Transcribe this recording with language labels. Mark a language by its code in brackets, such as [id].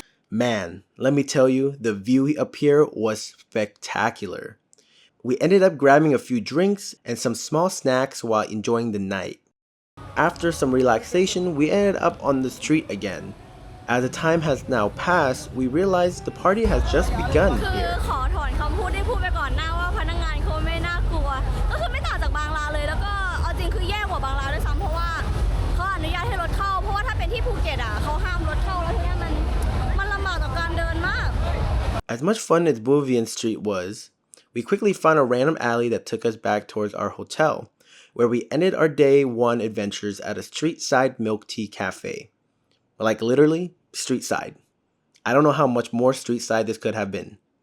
[en] Man, let me tell you, the view up here was spectacular. We ended up grabbing a few drinks and some small snacks while enjoying the night. After some relaxation, we ended up on the street again. As the time has now passed, we realized the party has just begun here. [th] ขอถอนคำพูดที่พูดไปก่อนหน้าว่าพนักงานเขาไม่น่ากลัว ก็คือไม่ต่างจากบางร้านเลย แล้วก็เอาจริงคือแย่กว่าบางร้านด้วยซ้ำเพราะว่าเขาอนุญาตให้รถเข้า เพราะว่าถ้าเป็นที่ภูเก็ตเขาห้ามรถเข้าแล้วทีนี้มันลำบากต่อการเดินมาก [en] As much fun as Bu Vien Street was, we quickly found a random alley that took us back towards our hotel, where we ended our day one adventures at a street side milk tea cafe. Like literally, street side. I don't know how much more street side this could have been.